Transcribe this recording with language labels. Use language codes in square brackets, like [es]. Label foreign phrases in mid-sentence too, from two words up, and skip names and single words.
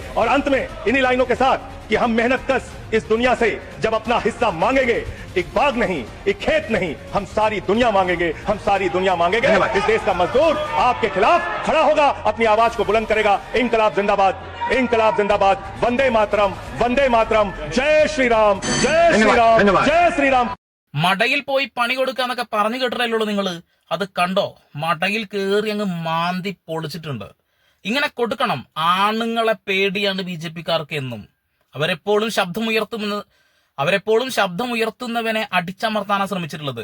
[hi] और अंत में इन्हीं लाइनों के साथ कि हम मेहनत कश इस दुनिया से जब अपना हिस्सा मांगेंगे, एक बाग नहीं, एक खेत नहीं, हम सारी दुनिया मांगेंगे, हम सारी दुनिया मांगेंगे। इस देश का मजदूर आपके खिलाफ खड़ा होगा, अपनी आवाज को बुलंद करेगा। इनकलाब जिंदाबाद, इनकलाब जिंदाबाद, वंदे मातरम, वंदे मातरम, जय श्री राम, जय श्री राम, जय श्री राम। [ml] മടയിൽ പോയി പണി കൊടുക്കാന്നൊക്കെ പറഞ്ഞു കേട്ടിട്ടല്ലോ നിങ്ങള്. അത് കണ്ടോ? മടയിൽ കേറി അങ്ങ് മാന്തി പൊളിച്ചിട്ടുണ്ട്. ഇങ്ങനെ കൊടുക്കണം. ആണുങ്ങളെ പേടിയാണ് BJPക്കാർക്ക് എന്നും. അവരെപ്പോഴും ശബ്ദമുയർത്തുന്നവനെ അടിച്ചമർത്താനാണ് ശ്രമിച്ചിട്ടുള്ളത്.